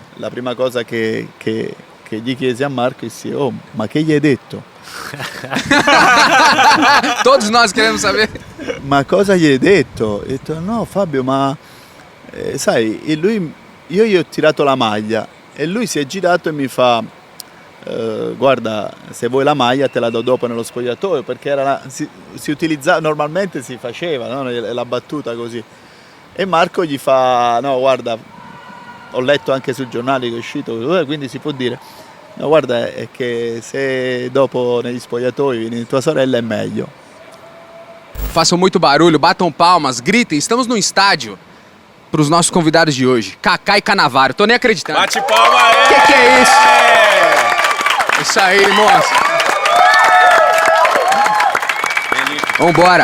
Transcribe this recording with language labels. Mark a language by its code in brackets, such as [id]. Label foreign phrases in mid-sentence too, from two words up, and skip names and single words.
[it] la prima cosa che gli chiesi a Marco disse: oh, ma che gli hai detto? [pt] Todos nós queremos saber. [it] Ma cosa gli hai detto? Ho detto: no Fabio, ma sai, io gli ho tirato la maglia e lui si è girato e mi fa: guarda, se vuoi la maglia te la do dopo nello spogliatoio, perché si utilizzava, normalmente si faceva, no? La battuta così. E Marco gli fa: no guarda, ho letto anche sui giornali che è uscito, quindi si può dire. No, guarda, é che se dopo negli spogliatoi vieni tua sorella è meglio. [pt] Façam muito barulho, batam palmas, gritem. Estamos no estádio para os nossos convidados de hoje, Kaká e Cannavaro. Tô nem acreditando. Bate palma aí! Que é isso? Isso aí, moço. Vambora.